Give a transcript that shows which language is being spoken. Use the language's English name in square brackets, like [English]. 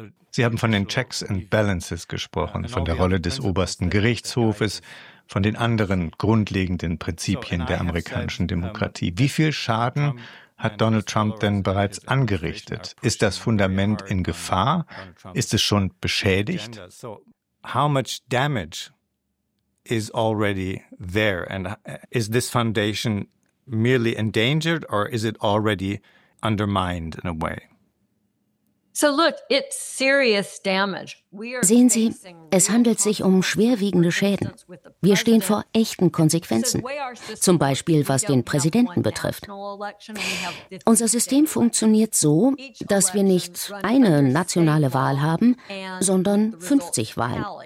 [German] Sie haben von den Checks and Balances gesprochen, von der Rolle des obersten Gerichtshofes, von den anderen grundlegenden Prinzipien der amerikanischen Demokratie. Wie viel Schaden hat Donald Trump denn bereits angerichtet? Ist das Fundament in Gefahr? Ist es schon beschädigt? [English] How much damage is already there? And is this foundation merely endangered or is it already undermined in a way? So look, it's serious damage. [German] Sehen Sie, es handelt sich um schwerwiegende Schäden. Wir stehen vor echten Konsequenzen, zum Beispiel was den Präsidenten betrifft. Unser System funktioniert so, dass wir nicht eine nationale Wahl haben, sondern 50 Wahlen.